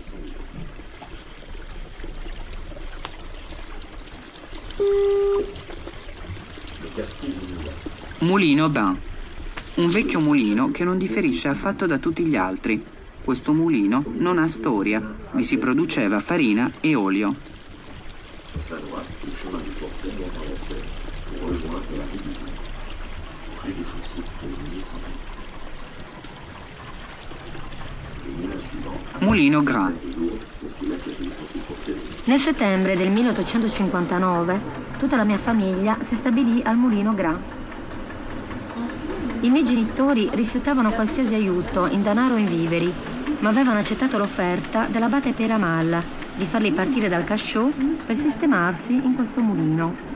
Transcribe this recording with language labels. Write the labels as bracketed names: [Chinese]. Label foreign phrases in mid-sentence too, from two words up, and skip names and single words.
[Italian] Mulino Bain. Un vecchio mulino che non differisce affatto da tutti gli altri. Questo mulino non ha storia, vi si produceva farina e olio. [French] Sur sa droite, le chemin du porteur doit avancer pour rejoindre la rue du Loup. Au rez-de-chaussée, les lignes travaillent. Le moulin suivant, [Italian] Mulino Gras. [French] est lourd, aussi la cabine pour le porteur. [Italian] Nel settembre del 1859 tutta la mia famiglia si stabilì al mulino Gras. I miei genitori rifiutavano qualsiasi aiuto in denaro o in viveri, ma avevano accettato l'offerta dell'abate Peyramal di farli partire dal Cachot per sistemarsi in questo mulino.